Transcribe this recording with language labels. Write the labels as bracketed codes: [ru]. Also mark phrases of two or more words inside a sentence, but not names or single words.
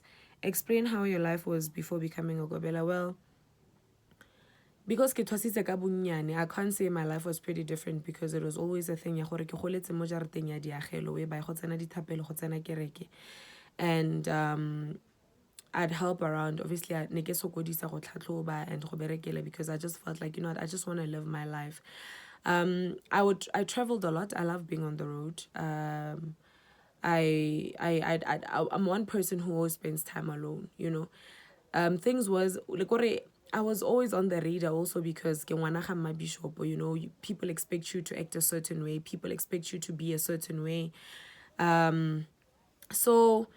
[en] Explain how your life was before becoming a Gobela. Well, because I can't say my life was pretty different, because it was always a thing. And I'd help around. [tn] Obviously, I ne ke sokodisa go tlhatlhoba and go berekela, [en] because I just felt like, you know what, I just want to live my life. I traveled a lot. I love being on the road. I'm one person who always spends time alone, you know. Things was like I was always on the radar also, because bishop, you know, people expect you to act a certain way, people expect you to be a certain way.